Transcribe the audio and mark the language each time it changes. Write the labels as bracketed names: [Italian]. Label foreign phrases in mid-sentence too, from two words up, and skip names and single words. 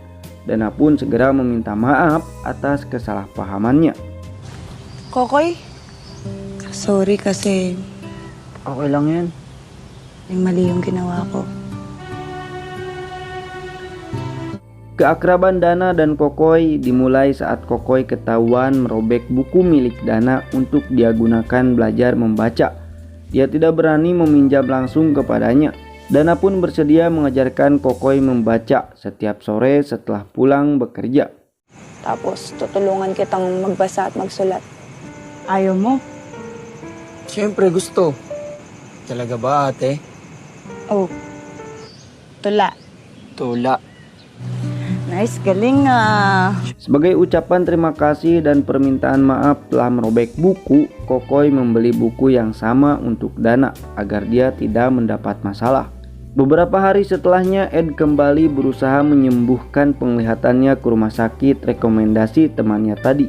[Indonesian] Dana pun segera meminta maaf atas kesalahpahamannya. [Filipino] Kokoy, sorry kasi Okay lang yan. may mali yung ginawa ko. [Indonesian] Keakraban Dana dan Kokoy dimulai saat Kokoy ketahuan merobek buku milik Dana untuk dia gunakan belajar membaca. Dia tidak berani meminjam langsung kepadanya. Dana pun bersedia mengajarkan Kokoy membaca setiap sore setelah pulang bekerja. [Filipino] Tapos tutulungan kitang magbasa at magsulat. Ayaw mo? Siyempre gusto. Talaga ba ate? Oh, tula. Tula. Nice, galing ah. [Indonesian] Sebagai ucapan terima kasih dan permintaan maaf telah merobek buku, Kokoy membeli buku yang sama untuk Dana agar dia tidak mendapat masalah. Beberapa hari setelahnya, Ed kembali berusaha menyembuhkan penglihatannya ke rumah sakit rekomendasi temannya tadi.